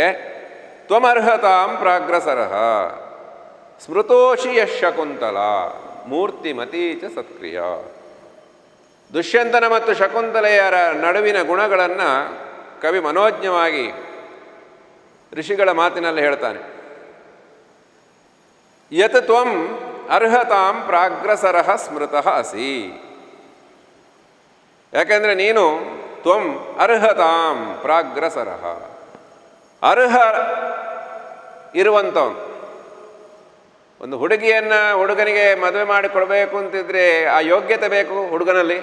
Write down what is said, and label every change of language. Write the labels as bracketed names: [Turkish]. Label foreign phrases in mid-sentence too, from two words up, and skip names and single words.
[Sanskrit] ತ್ವಮರ್ಹತಾಂ ಪ್ರಾಗ್ರಸರಃ ಸ್ಮೃತೋಷಿ ಯಶ್ ಶಕುಂತಲಾ ಮೂರ್ತಿಮತೀ ಚ ಸತ್ಕ್ರಿಯಾ. [Kannada] ದುಷ್ಯಂತನ ಮತ್ತು ಶಕುಂತಲೆಯರ ನಡುವಿನ ಗುಣಗಳನ್ನು ಕವಿ ಮನೋಜ್ಞವಾಗಿ ಋಷಿಗಳ ಮಾತಿನಲ್ಲಿ ಹೇಳ್ತಾನೆ. [Sanskrit] ಯತ್ ತ್ವಂ ಅರ್ಹತಾಂ ಪ್ರಾಗ್ರಸರಃ ಸ್ಮೃತಃ ಅಸಿ. [Kannada] ಯಾಕೆಂದರೆ ನೀನು [Sanskrit] ತ್ವಂ ಅರ್ಹತಾಂ ಪ್ರಾಗ್ರಸರಃ, [Kannada] ಅರ್ಹ ಇರುವಂಥವನು. ಒಂದು ಹುಡುಗನಿಗೆ ಮದುವೆ ಮಾಡಿಕೊಡ್ಬೇಕು ಅಂತಿದ್ರೆ ಆ ಯೋಗ್ಯತೆ ಬೇಕು ಹುಡುಗನಲ್ಲಿ.